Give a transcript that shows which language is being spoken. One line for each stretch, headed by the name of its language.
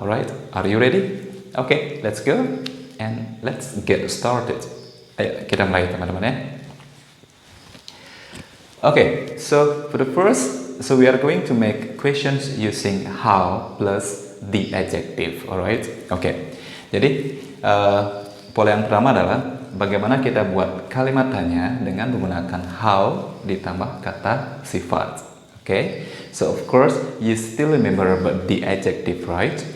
English: Alright, are you ready? Okay, let's go and let's get started.
Indonesian: Ayo kita mulai teman-teman ya.
English: Okay, so for the first. So we are going to make questions using how plus the adjective, alright? Okay.
Indonesian: Jadi pola yang pertama adalah bagaimana kita buat kalimat tanya dengan menggunakan how ditambah kata sifat.
English: Okay. So of course you still remember about the adjective, right?